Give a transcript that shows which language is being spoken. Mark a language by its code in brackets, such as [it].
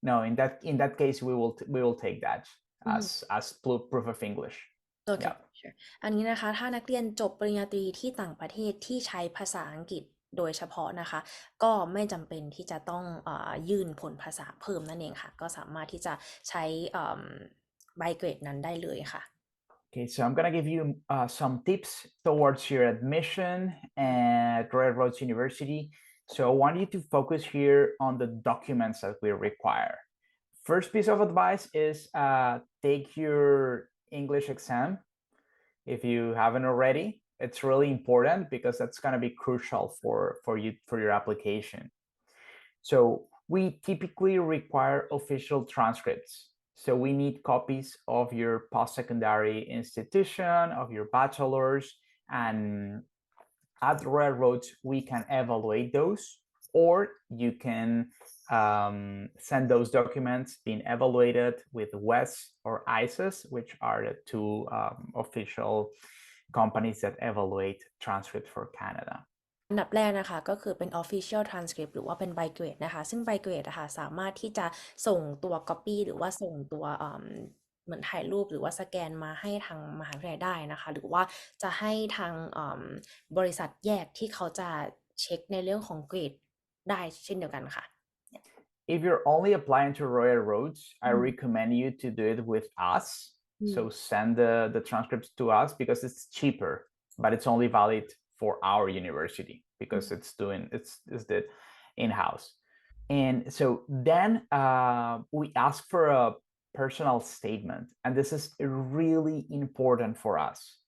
[en] In that case, we will take that as proof of English. [th] โอเค sure อันนี้นะคะถ้านักเรียนจบปริญญาตรีที่ต่างประเทศที่ใช้ภาษาอังกฤษโดยเฉพาะนะคะก็ไม่จำเป็นที่จะต้องยื่นผลภาษาเพิ่มนั่นเองค่ะก็สามารถที่จะใช้ใบเกรดนั้นได้เลยค่ะ [en] Okay, so I'm going to give you some tips towards your admission at Royal Roads University. So I want you to focus here on the documents that we require. First piece of advice is take your English exam. If you haven't already, it's really important because that's going to be crucial for your application. So we typically require official transcripts. So we need copies of your post-secondary institution, of your bachelor's, and at Royal Roads, we can evaluate those, or you can send those documents being evaluated with WES or ISIS, which are the two official companies that evaluate transcripts for Canada. [th] อันดับแรกนะคะก็คือเป็น official transcript หรือว่าเป็นใบเกรดนะคะซึ่งใบเกรดนะคะสามารถที่จะส่งตัว copy หรือว่าส่งตัวเหมือนถ่ายรูปหรือว่าสแกนมาให้ทางมหาวิทยาลัยได้นะคะหรือว่าจะให้ทางบริษัทแยกที่เขาจะเช็คในเรื่องของเกรดได้เช่นเดียวกันค่ะ [en] If you're only applying to Royal Roads, I recommend you to do it with us. So send the transcripts to us because it's cheaper, but it's only valid for our university because it's the in-house. And so then we ask for a personal statement, and this is really important for us.